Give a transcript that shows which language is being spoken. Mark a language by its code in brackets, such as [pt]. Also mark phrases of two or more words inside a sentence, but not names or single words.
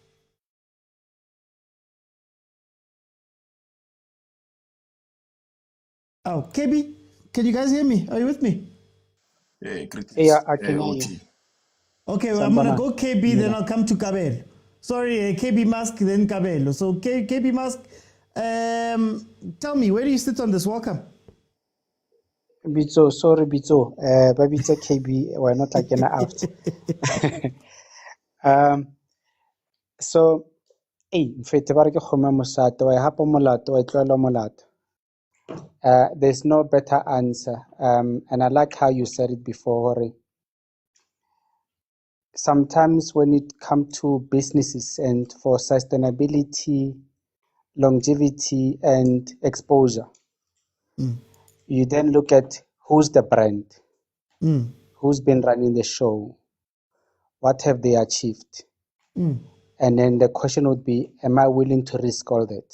[en] Oh, KB, can you guys hear me? Are you with me? Yeah, I can hear you. Okay, well, I'm going to go KB, then I'll come to Kabelo. Sorry, KB Mask, then Kabelo. So, KB Mask, tell me, where do you sit on this? Welcome. Pitso, sorry, Pitso. Babitso KB, we're not taking out. So, [nso] mfete ba re ke kgome mosato, wa e hapa molato, wa e tlohela molato. [en] There's no better answer. And I like how you said it before, Hore. Sometimes when it comes to businesses and for sustainability, longevity, and exposure, you then look at who's the brand, who's been running the show, what have they achieved, and then the question would be, am I willing to risk all that?